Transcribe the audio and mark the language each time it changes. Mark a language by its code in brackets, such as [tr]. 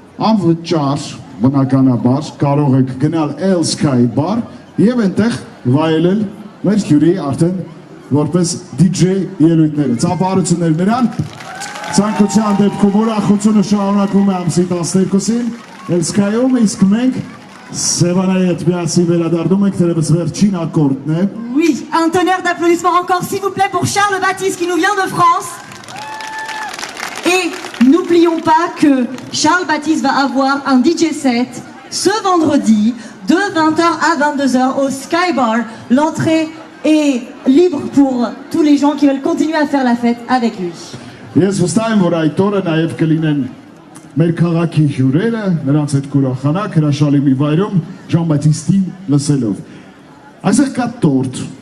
[hy] անվճար, բնականաբար, կարող եք գնալ El Sky Bar և այնտեղ վայելել մեր հյուրի արդեն որպես DJ ելույթները։ Ծափարություններ նրան, ցանկության դեպքում ուրախությունը շարունակվում է ամսի 12-ին, El Sky-ում, իսկ մենք Սևանայի հետ միասին վերադառնում ենք, թերևս վերջին ակորդն է։ [fr] Oui, un tonnerre d'applaudissements encore s'il vous plaît pour Charles Baptiste qui nous vient de France. Et n'oublions pas que Charles Baptiste va avoir un DJ set ce vendredi de 20h à 22h au Sky Bar. L'entrée est libre pour tous les gens qui veulent continuer à faire la fête avec lui. [hy] Ես վստահ եմ, որ այդ օրը նաև կլինեն մեր քաղաքի հյուրերը, նրանց հետ կուրախանանք հրաշալի մի վայրում Ժան Բատիստին լսելով։ Այսօր կա տորտ։